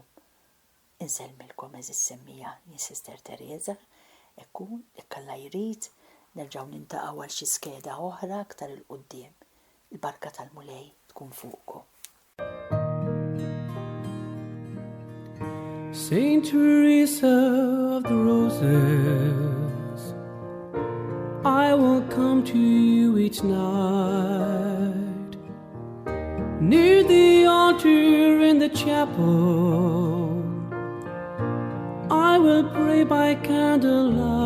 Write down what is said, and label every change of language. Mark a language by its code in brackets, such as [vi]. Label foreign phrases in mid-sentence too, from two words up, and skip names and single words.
[mt] Insellmilkom eżis semmija Sister Teresa, ekku ikkalla jrid nerġgħu nintaqgħu għal xi skeda oħra aktar il-qudiem. Il-barka tal-mulej tkun fuqkom. [en] Saint Teresa of the Roses, I will come to you each night. Near the altar in the chapel, I will pray by candlelight.